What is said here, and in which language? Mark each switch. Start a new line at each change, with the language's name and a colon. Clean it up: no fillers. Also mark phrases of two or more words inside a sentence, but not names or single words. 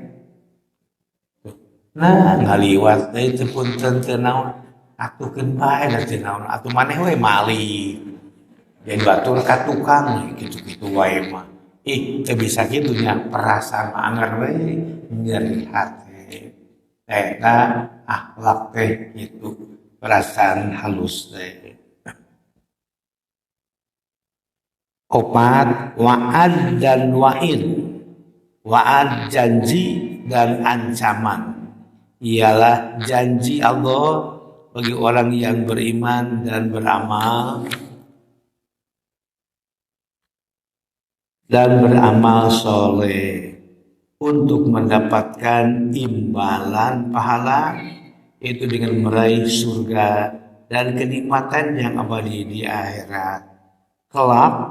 Sundanese: Nah ngaliwat teh teu punten teu naon atukeun bae da teu naon atuh maneh we mali jadi batur ka tukang kitu-kitu wae mah teu bisa kitu nya perasaan anger we nyeri hate eta akhlak teh kitu perasaan halus teh. Opat,
Indonesian: wa'ad dan wa'id. Wa'ad janji dan ancaman. Ialah janji Allah bagi orang yang beriman dan beramal soleh untuk mendapatkan imbalan pahala itu dengan meraih surga dan kenikmatan yang abadi di akhirat kelak.